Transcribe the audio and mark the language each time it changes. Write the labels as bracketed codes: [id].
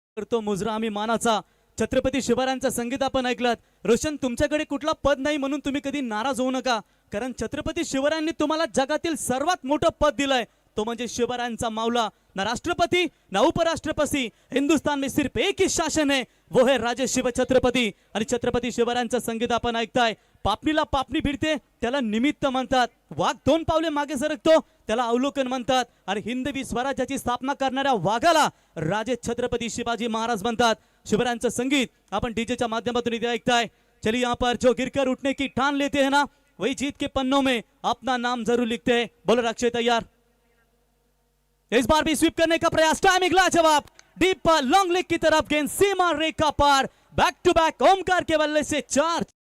[mr] तो मुजरा आम्ही मानाचा छत्रपती शिवरायांचा संगीत आपण ऐकलात। रोशन तुमच्याकडे कुठला पद नाही म्हणून तुम्ही कधी नाराज होऊ नका, कारण छत्रपती शिवरायांनी तुम्हाला जगातील सर्वात मोठं पद दिलंय, तो म्हणजे शिवरायांचा मावला। [hi] ना राष्ट्रपति ना उपराष्ट्रपति, हिंदुस्तान में सिर्फ एक ही शासन है, वो है राजे शिव छत्रपती। [mr] आणि छत्रपती शिवरायांचं संगीत आपण ऐकताय। पापणीला पापणी भिडते त्याला निमित्त म्हणतात, वाघ 2 पावले मागे सरकतो त्याला अवलोकन म्हणतात, आणि हिंदवी स्वराज्याची स्थापना करणाऱ्या वाघाला राजे छत्रपती शिवाजी महाराज म्हणतात। शिवरायांचं संगीत आपण डीजे माध्यमातून इथे ऐकताय। [hi] चलिए यहाँ पर जो गिरकर उठने की ठान लेते हैं ना, वही जीत के पन्नों में अपना नाम जरूर लिखते हैं। बोलो अक्षय तैयार, इस बार भी स्वीप करने का प्रयास, टाइम अगला जवाब डीप लॉन्ग लेग की तरफ, गेंद सीमा रेखा पार। बैक टू बैक ओमकार के बल्ले से 4।